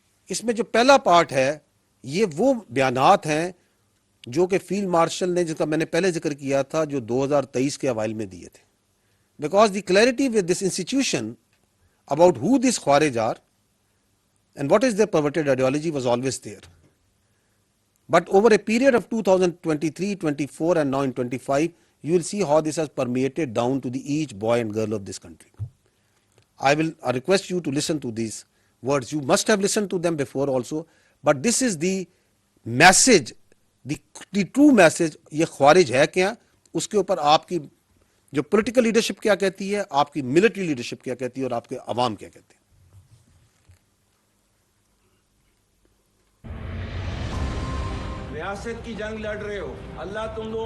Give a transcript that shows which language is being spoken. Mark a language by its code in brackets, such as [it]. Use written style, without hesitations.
[ur] اس میں جو پہلا پارٹ ہے یہ وہ بیانات ہیں جو کہ فیلڈ مارشل نے، جس کا میں نے پہلے ذکر کیا تھا، جو 2023 کے اوائل میں دیے تھے. [en] Because the clarity with this institution about who these Khawarij are and what is their perverted ideology was always there. But over a period of 2023, 24 and now in 25, you will see how this has permeated down to the each boy and girl of this country. I request you to listen to these words. You must have listened to them before also, but this is the message, the true message. [ur] یہ خوارج ہے کیا، اس کے اوپر آپ کی جو political leadership کیا کہتی ہے، آپ کی ملٹری لیڈرشپ کیا کہتی ہے، اور آپ کے عوام کیا کہتے ہیں. ریاست کی جنگ لڑ رہے ہو، اللہ تم لوگ.